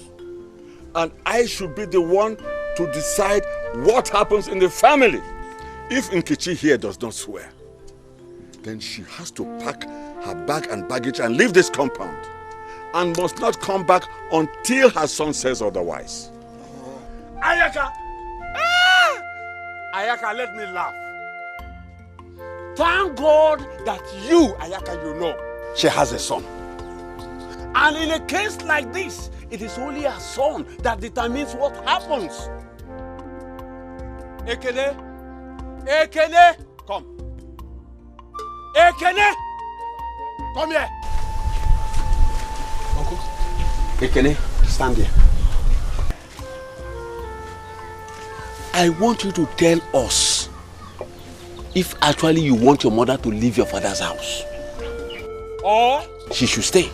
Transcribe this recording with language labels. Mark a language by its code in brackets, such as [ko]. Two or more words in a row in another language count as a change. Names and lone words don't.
[en] And I should be the one to decide what happens in the family. If Nkechi here does not swear, then she has to pack her bag and baggage and leave this compound, and must not come back until her son says otherwise. Ayaka! Ah! Ayaka, let me laugh. Thank God that you, Ayaka, you know, she has a son. And in a case like this, it is only a son that determines what happens. Ekene! Ekene! Come. Ekene! Come here. Uncle. Ekene, stand here. I want you to tell us if actually you want your mother to leave your father's house, or she should stay.